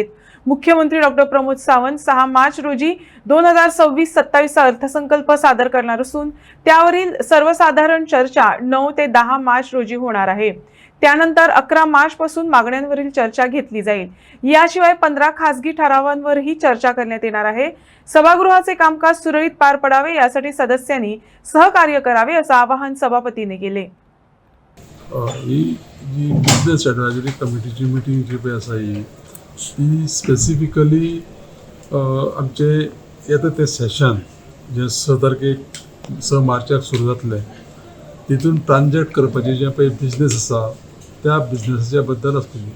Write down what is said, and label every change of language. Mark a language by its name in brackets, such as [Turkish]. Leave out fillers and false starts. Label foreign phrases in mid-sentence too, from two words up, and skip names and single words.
[Marathi] मुख्यमंत्री डॉक्टर प्रमोद सावंत 6 मार्च रोजी 2026-27 अर्थसंकल्प सादर करणार असून त्यावरील सर्वसाधारण चर्चा 9 ते 10 मार्च रोजी होणार आहे। त्यानंतर 11 मार्च पासून मागण्यांवरील चर्चा घेतली जाईल। याशिवाय 15 खासगी ठरावांवरही चर्चा करण्यात येणार आहे। सभागृहाचे कामकाज सुरळीत पार पडावे यासाठी सदस्यांनी सहकार्य करावे असं आवाहन सभापतींनी केले। [Konkani] ही जी [English] business advisory [Konkani] कमिटीची मिटींग जी पळय आसा ही स्पेसिफिकली आमचे येता ते सेशन जे 6 तारखेक 6 मार्चाक सुरू जातले तितून ट्रान्जॅक्ट करपाचे जे पळय बिझनेस आसा त्या बिझनेसाच्या बद्दल आसतली।